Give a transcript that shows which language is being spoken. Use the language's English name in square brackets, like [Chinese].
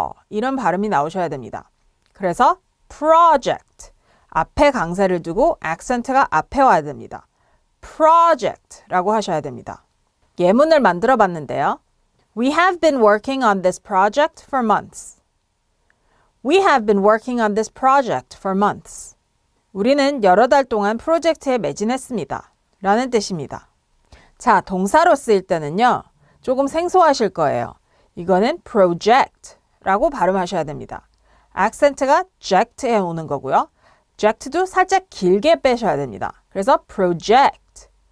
[Korean] 이런 발음이 나오셔야 됩니다. 그래서 project, 앞에 강세를 두고 액센트가 앞에 와야 됩니다. project라고 하셔야 됩니다. 예문을 만들어 봤는데요. [English] We have been working on this project for months. We have been working on this project for months. [Korean] 우리는 여러 달 동안 프로젝트에 매진했습니다. 라는 뜻입니다. 자, 동사로 쓰일 때는요. 조금 생소하실 거예요. 이거는 project라고 발음하셔야 됩니다. 액센트가 eject에 오는 거고요. eject도 살짝 길게 빼셔야 됩니다. 그래서 project.